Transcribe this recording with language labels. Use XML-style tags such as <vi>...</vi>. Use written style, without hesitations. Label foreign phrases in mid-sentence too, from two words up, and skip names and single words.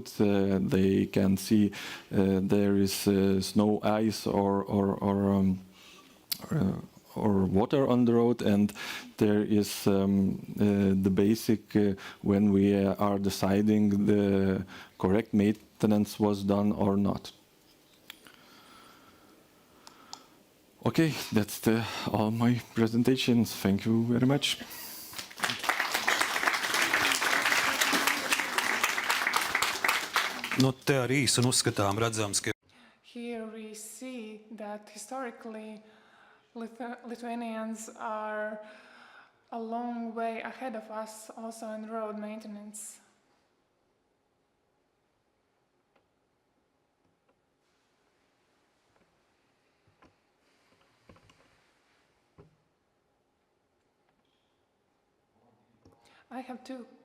<en>They can see there is snow, ice, or water on the road, and there is the basic when we are deciding the correct maintenance was done or not. Okay, that's all my presentations. Thank you very much.</en> <lv>Nu, te arī īsi un uzskatām redzams, ka</lv> <en>Here we see that historically Lithuanians are a long way ahead of us also in road maintenance. I have two.</en>